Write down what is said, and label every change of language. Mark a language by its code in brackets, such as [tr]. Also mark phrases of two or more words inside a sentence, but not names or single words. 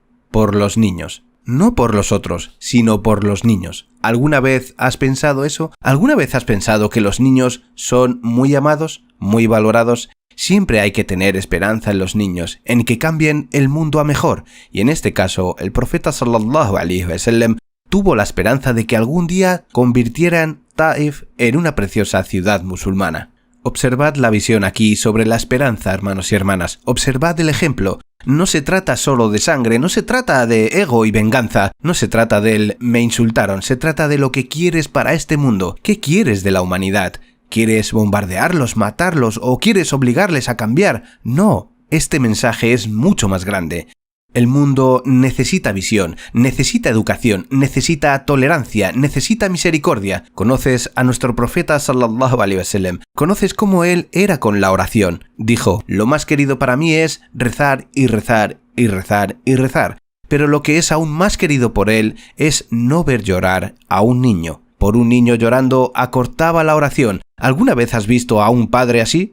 [es] Por los niños. No por los otros, sino por los niños. ¿Alguna vez has pensado eso? ¿Alguna vez has pensado que los niños son muy amados, muy valorados? Siempre hay que tener esperanza en los niños, en que cambien el mundo a mejor. Y en este caso, el profeta [ar] صلى الله عليه وسلم [es] tuvo la esperanza de que algún día convirtieran Taif en una preciosa ciudad musulmana. Observad la visión aquí sobre la esperanza, hermanos y hermanas. Observad el ejemplo. No se trata solo de sangre, no se trata de ego y venganza, no se trata del me insultaron, se trata de lo que quieres para este mundo. ¿Qué quieres de la humanidad? ¿Quieres bombardearlos, matarlos o quieres obligarles a cambiar? No, este mensaje es mucho más grande. El mundo necesita visión, necesita educación, necesita tolerancia, necesita misericordia. ¿Conoces a nuestro profeta [ar] صلى الله عليه وسلم? [es] ¿Conoces cómo él era con la oración? Dijo: lo más querido para mí es rezar y rezar y rezar y rezar. Pero lo que es aún más querido por él es no ver llorar a un niño. Por un niño llorando acortaba la oración. ¿Alguna vez has visto a un padre así?